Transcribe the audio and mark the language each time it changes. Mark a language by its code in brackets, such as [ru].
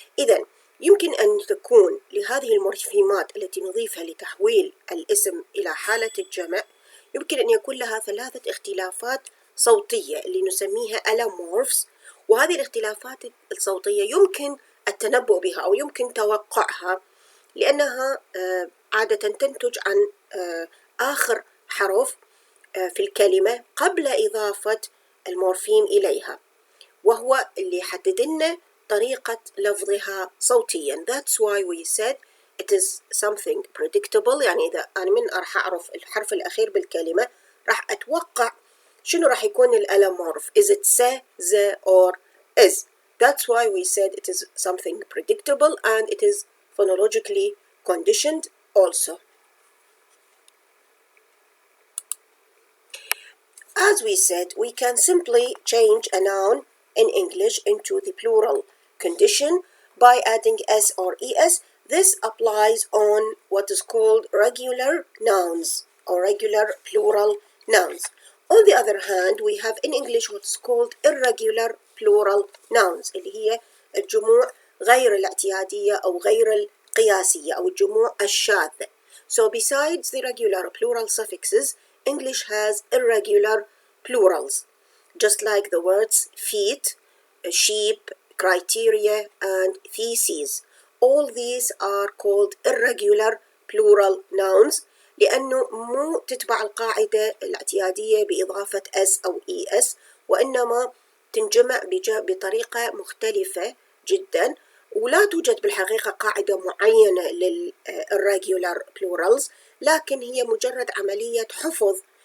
[ar] إذن يمكن أن تكون لهذه المورفيمات التي نضيفها لتحويل الاسم إلى حالة الجمع يمكن أن يكون لها ثلاثة اختلافات صوتية اللي نسميها allomorphs، وهذه الاختلافات الصوتية يمكن التنبؤ بها أو يمكن توقعها لأنها عادة تنتج عن آخر حرف في الكلمة قبل إضافة المورفيم إليها، وهو اللي يحدد لنا طريقة لفظها صوتيا. [en] That's why we said it is something predictable. [ar] يعني إذا أنا من راح أعرف الحرف الأخير بالكلمة راح أتوقع شنو راح يكون الألمورف. [en] Is it se, ze, or is? That's why we said it is something predictable and it is phonologically conditioned also. As we said, we can simply change a noun in English into the plural condition by adding S or ES. This applies on what is called regular nouns or regular plural nouns. On the other hand, we have in English what's called irregular plural nouns [ar] اللي هي الجموع غير الاعتيادية أو غير القياسية أو الجموع الشاذة. [en] So besides the regular plural suffixes, English has irregular plurals, just like the words feet, sheep, criteria, and theses. All these are called irregular plural nouns [ar] لأنه مو تتبع القاعدة الاعتيادية بإضافة S أو ES، وإنما تنجمع بطريقة مختلفة جدا، ولا توجد بالحقيقة قاعدة معينة لل [en] irregular plurals، [ar] لكن هي مجرد عملية حفظ